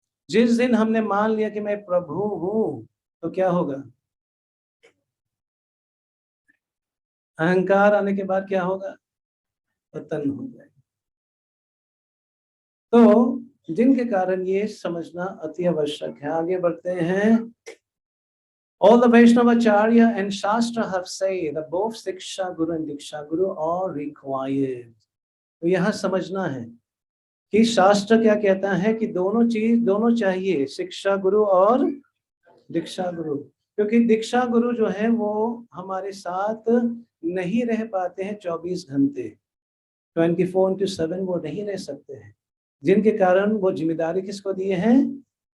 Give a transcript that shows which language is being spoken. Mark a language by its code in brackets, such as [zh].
[hi] जिस दिन हमने मान लिया कि मैं प्रभु हूं तो क्या होगा? अहंकार आने के बाद क्या होगा? पतन हो जाएगा। तो जिनके कारण ये समझना अति आवश्यक है। आगे बढ़ते हैं। [en] All the Vaishnavacharya and Shastra have said that both Siksha Guru and Diksha Guru are required. [hi] तो यहाँ समझना है कि शास्त्र क्या कहता है कि दोनों चाहिए, शिक्षा गुरु और दीक्षा गुरु। क्योंकि दीक्षा गुरु जो है वो हमारे साथ नहीं रह पाते हैं 24 घंटे, 24/7 वो नहीं रह सकते हैं, जिनके कारण वो जिम्मेदारी किसको दिए हैं?